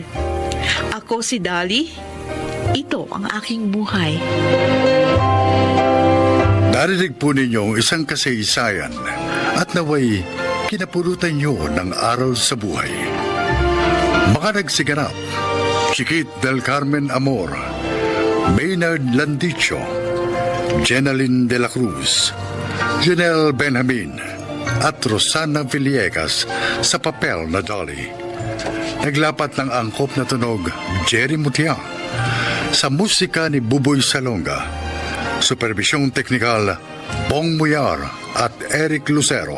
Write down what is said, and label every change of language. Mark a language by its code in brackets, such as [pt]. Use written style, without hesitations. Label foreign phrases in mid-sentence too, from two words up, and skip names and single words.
[tl] Ako si Dali. Ito ang aking buhay. Narinig po ninyo isang kasaysayan at naway kinapulutan nyo ng aral sa buhay. Mga nagsiganap, Chiquit del Carmen Amor, Maynard Landicho, Jenaline de la Cruz, Junel Benjamin, at Rosana Villegas sa papel na Dolly. Naglapat ng angkop na tunog Jerry Mutia sa musika ni Buboy Salonga. Supervisyong teknikal Bong Muyar at Eric Lucero.